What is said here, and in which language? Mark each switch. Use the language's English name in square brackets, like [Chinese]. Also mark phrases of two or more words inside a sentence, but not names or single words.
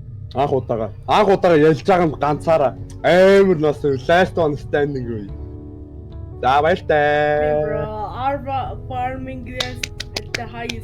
[Mongolian] Анх удаага ялж байгаа юм ганцаараа амар нас [English] last one standing [Mongolian] үе. За баяртай. [English] Bro, Arva farming is at the highest.